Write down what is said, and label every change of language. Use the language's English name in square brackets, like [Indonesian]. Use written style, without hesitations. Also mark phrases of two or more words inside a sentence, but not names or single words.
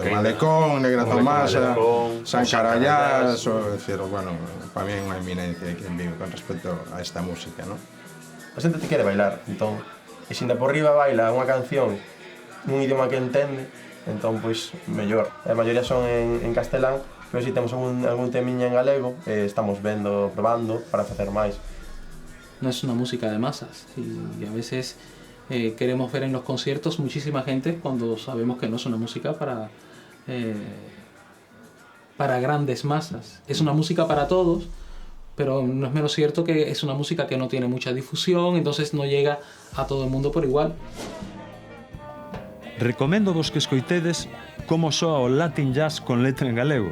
[Galician] Malecón, Negra Tomasa, San Carallás, bueno, para mí é unha eminencia aquí en Vigo con respecto a esta música, non? A xente te quere bailar, entón, e se de por riba baila unha canción nun idioma que entende, entón, pois, mellor. A maioría son en castelán, pero se temos algún temiña en galego, estamos vendo, probando, para facer máis. [Spanish] No es una música de masas, y a veces queremos ver en los conciertos muchísima gente cuando sabemos que no es una música para grandes masas. Es una música para todos, pero no es menos cierto que es una música que no tiene mucha difusión, entonces no llega a todo el mundo por igual. [Galician] Recomendo vos que escoitedes como soa o Latin Jazz con letra en galego.